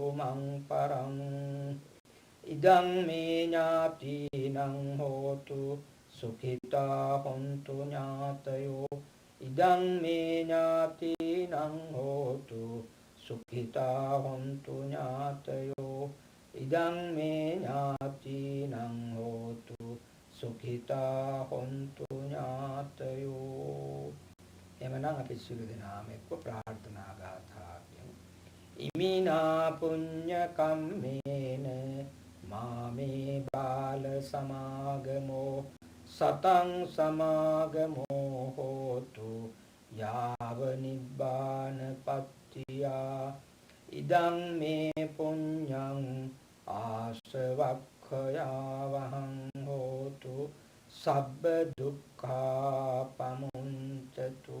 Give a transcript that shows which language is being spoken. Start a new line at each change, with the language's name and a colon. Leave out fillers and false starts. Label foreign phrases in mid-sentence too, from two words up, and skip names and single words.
Pali: මං පරං ඉදං මේ ඥාතිනං හෝතු සුඛිතා හොන්තු ඥාතයෝ ඉදං මේ ඥාතිනං හෝතු සුඛිතා හොන්තු ඥාතයෝ ඉදං මේ ඥාතිනං හෝතු සුඛිතා හොන්තු ඥාතයෝ.
Sinhala: එමනම් අපි සියලු දෙනාම එක්ව ප්‍රාර්ථනා ගාථා කියමු.
Pali: ඉමිනා පුඤ්ඤ කම්මේන මාමේ බාල සමාගමෝ සතං සමාගමෝ හෝතු යාව නිබ්බාන පත්තියා ඉදං මේ පුඤ්ඤං ආසවක්ඛයාවහං හෝතු සබ්බ දුක්ඛා පමුඤ්චතු.